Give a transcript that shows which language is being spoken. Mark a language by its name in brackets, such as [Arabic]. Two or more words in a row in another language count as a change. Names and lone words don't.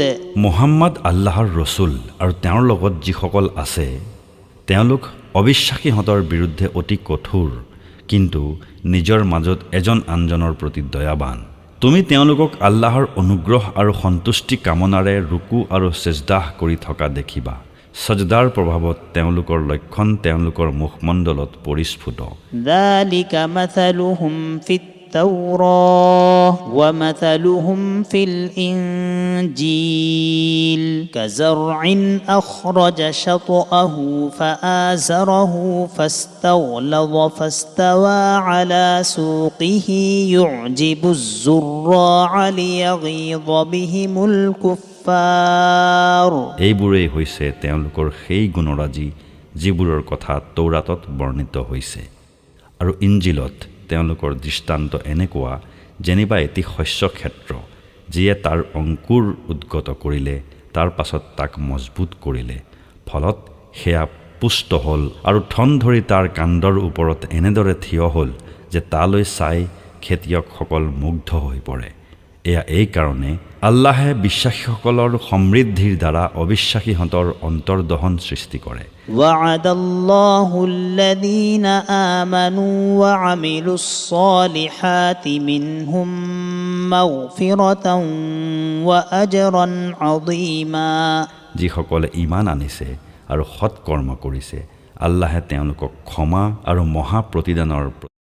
[Assamese] মুহাম্মদ আল্লাহৰ ৰসুল আৰু তেওঁৰ লগত যিসকল আছে তেওঁলোক অবিশ্বাসীহঁতৰ বিৰুদ্ধে অতি কঠোৰ, কিন্তু নিজৰ মাজত এজন আনজনৰ প্ৰতি দয়াবান। তুমি তেওঁলোকক আল্লাহৰ অনুগ্ৰহ আৰু সন্তুষ্টি কামনাৰে ৰুকু আৰু সেজদাহ কৰি থকা দেখিবা। সজদাৰ প্ৰভাৱত তেওঁলোকৰ লক্ষণ তেওঁলোকৰ মুখমণ্ডলত পৰিস্ফুট। [Arabic] ذلك مثلهم في التوراة ومثلهم في الإنجيل كزرع أخرج شطأه فآزره فاستغلظ فاستوى على سوقه يعجب الزراع ليغيظ بهم الكفار [Assamese] এইবোৰেই হৈছে তেওঁলোকৰ সেই গুণৰাজি যিবোৰৰ কথা তৌৰাতত বৰ্ণিত হৈছে আৰু ইঞ্জিলত তেওঁলোকৰ দৃষ্টান্ত এনেকুৱা যেনিবা এটি শস্য ক্ষেত্ৰ যিয়ে তাৰ অংকুৰ উদ্গত কৰিলে তাৰ পাছত তাক মজবুত কৰিলে ফলত সেয়া পুষ্ট হ'ল আৰু ঠন ধৰি তাৰ কাণ্ডৰ ওপৰত এনেদৰে থিয় হ'ল যে তালৈ চাই খেতিয়কসকল মুগ্ধ হৈ পৰে এয়া এই কাৰণে আল্লাহে বিশ্বাসীসকলৰ সমৃদ্ধিৰ দ্বাৰা অবিশ্বাসীহঁতৰ অন্তৰ্দহন সৃষ্টি কৰে [Arabic] وعد الله الذين آمنوا وعملوا الصالحات منهم مغفرة وأجرا عظيما [Assamese] যিসকলে ঈমান আনিছে আৰু সৎ কৰ্ম কৰিছে আল্লাহে তেওঁলোকক ক্ষমা আৰু মহা প্ৰতিদানৰ